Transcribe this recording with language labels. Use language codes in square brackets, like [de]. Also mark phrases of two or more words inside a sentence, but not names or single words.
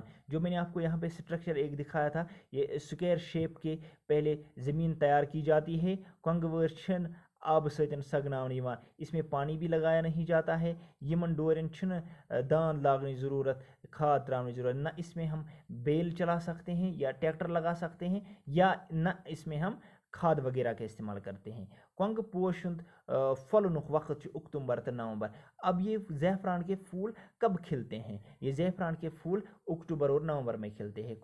[ur] جو میں نے آپ کو یہاں پہ سٹرکچر ایک دکھایا تھا، یہ [en] square shape [ur] کے پہلے زمین تیار کی جاتی ہے۔ [ks] کنگ وٲر چھن آب سۭتۍ سگناونہٕ یوان، [ur] اس میں پانی بھی لگایا نہیں جاتا ہے۔ [ks] یمن ڈورین چھنہٕ داند لاگنے ضرورت، کھاد ترانے ضرورت، [ur] نہ اس میں ہم بیل چلا سکتے ہیں یا ٹریکٹر لگا سکتے ہیں، یا نہ اس میں ہم کھاد وغیرہ کا استعمال کرتے ہیں۔ [ks] کنگ پوش ہند پھلنک وقت اکتوبر تو نومبر۔ [ur] اب یہ زعفران کے پھول کب کھلتے ہیں؟ یہ زعفران کے پھول اکتوبر اور نومبر میں کھلتے ہیں۔